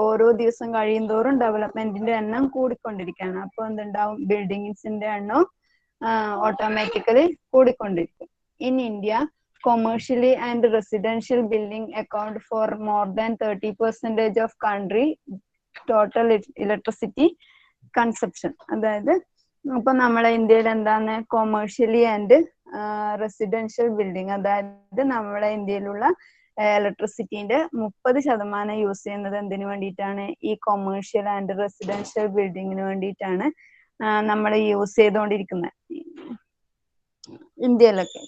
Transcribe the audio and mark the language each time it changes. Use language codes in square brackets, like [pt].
[ml] ഓരോ ദിവസം കഴിയും തോറും ഡെവലപ്മെന്റിന്റെ എണ്ണം കൂടിക്കൊണ്ടിരിക്കുകയാണ്. അപ്പോൾ എന്തുണ്ടാവും, ബിൽഡിങ്സിന്റെ എണ്ണം automatically കൂടിക്കൊണ്ടിരിക്കും. [en] In India, commercially and residential building account for more than 30% of country total electricity consumption. [ml] അതായത് ഇപ്പൊ നമ്മളെ ഇന്ത്യയിൽ എന്താണ്, കൊമേഴ്ഷ്യലി ആൻഡ് റെസിഡൻഷ്യൽ ബിൽഡിംഗ്, അതായത് നമ്മളെ ഇന്ത്യയിലുള്ള ഇലക്ട്രിസിറ്റിന്റെ 30% യൂസ് ചെയ്യുന്നത് എന്തിനു വേണ്ടിയിട്ടാണ്, ഈ കൊമേഴ്ഷ്യൽ ആൻഡ് റെസിഡൻഷ്യൽ ബിൽഡിങ്ങിന് വേണ്ടിയിട്ടാണ് നമ്മൾ യൂസ് ചെയ്തുകൊണ്ടിരിക്കുന്നത് ഇന്ത്യയിലൊക്കെ.